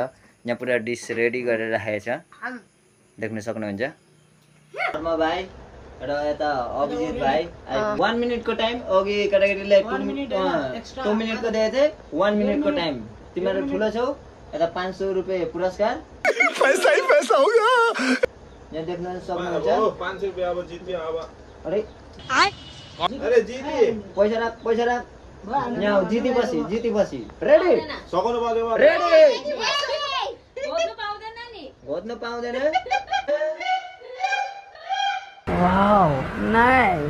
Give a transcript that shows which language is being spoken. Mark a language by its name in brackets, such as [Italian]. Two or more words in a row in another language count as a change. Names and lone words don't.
[Nepali] यहाँ पुरा [English] dish ready [Nepali] गरेर राखेको छ, देख्न सक्नुहुन्छ। शर्मा भाइ र यता अभिजित भाइ 1 मिनेटको टाइम। अघि केटाकेटीलाई 2 मिनेटको दिएको थिएँ, 1 मिनेटको टाइम। तिमीहरू ठुलो छौ। यता 500 रुपैयाँ पुरस्कार। [Hindi] पैसा ही पैसा होगा। [Nepali] यहाँ देख्न सक्नुहुन्छ। 500 रुपैयाँ अब जित्यो अब। अरे जिती। पैसा राख। यहाँ जितेपछि रेडी सकाउनु पर्यो। रेडी। घोच्नु पाउँदैन नि। घोच्न पाउँदैन। [English] wow nice.